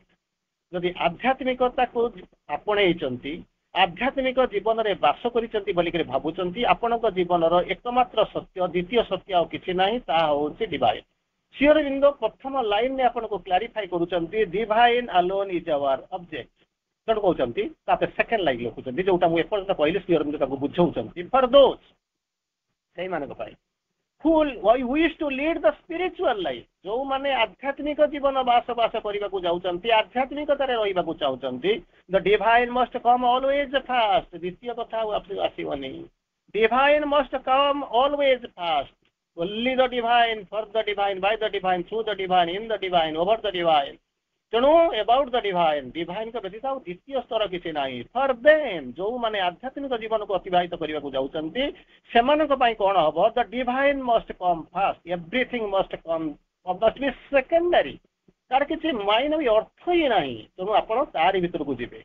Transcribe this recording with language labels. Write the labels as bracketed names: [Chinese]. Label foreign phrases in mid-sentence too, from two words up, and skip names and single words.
[Odia] ଯଦି ଆଧ୍ୟାତ୍ମିକତାକୁ ଆପଣେଇଛନ୍ତି, ଆଧ୍ୟାତ୍ମିକ ଜୀବନରେ ବାସ କରିଛନ୍ତି ବୋଲିକରି ଭାବୁଛନ୍ତି, ଆପଣଙ୍କ ଜୀବନର ଏକମାତ୍ର ସତ୍ୟ, ଦ୍ୱିତୀୟ ସତ୍ୟ ଆଉ କିଛି ନାହିଁ, ତାହା ହଉଛି ଡିଭାଇନ। ଶ୍ରୀ ଅରବିନ୍ଦ ପ୍ରଥମ ଲାଇନରେ ଆପଣଙ୍କୁ କ୍ଲାରିଫାଇ କରୁଛନ୍ତି [English] Divine alone is our object. [Odia] ତେଣୁ କହୁଛନ୍ତି, ତାପରେ [English] second line [Odia] ଲେଖୁଛନ୍ତି, ଯୋଉଟା ମୁଁ ଏପର୍ଯ୍ୟନ୍ତ କହିଲି ଶ୍ରୀ ଅରବିନ୍ଦ ତାକୁ ବୁଝାଉଛନ୍ତି, [English] for those, [Odia] ସେଇମାନଙ୍କ ପାଇଁ [English] who wish to lead the spiritual life, [Odia] ଯୋଉମାନେ ଆଧ୍ୟାତ୍ମିକ ଜୀବନ ବାସ କରିବାକୁ ଯାଉଛନ୍ତି, ଆଧ୍ୟାତ୍ମିକତାରେ ରହିବାକୁ ଚାହୁଁଛନ୍ତି, [English] the divine must come always first। [Odia] ଦ୍ୱିତୀୟ କଥା ଆଉ ଆସିବନି, [English] divine must come always first, only the divine, for the divine, by the divine, through the divine, in the divine, over the divine। [Odia] ତେଣୁ [English] about the divine, [Odia] ଡିଭାଇନଙ୍କ ବ୍ୟତୀତ ଆଉ ଦ୍ୱିତୀୟ ସ୍ତର କିଛି ନାହିଁ। [English] for them, [Odia] ଯୋଉମାନେ ଆଧ୍ୟାତ୍ମିକ ଜୀବନକୁ ଅତିବାହିତ କରିବାକୁ ଯାଉଛନ୍ତି, ସେମାନଙ୍କ ପାଇଁ କଣ ହବ? [English] The divine must come first, everything must come, must be secondary. [Odia] ତାର କିଛି ମାଇନ ବି ଅର୍ଥ ହିଁ ନାହିଁ, ତେଣୁ ଆପଣ ତାରି ଭିତରକୁ ଯିବେ।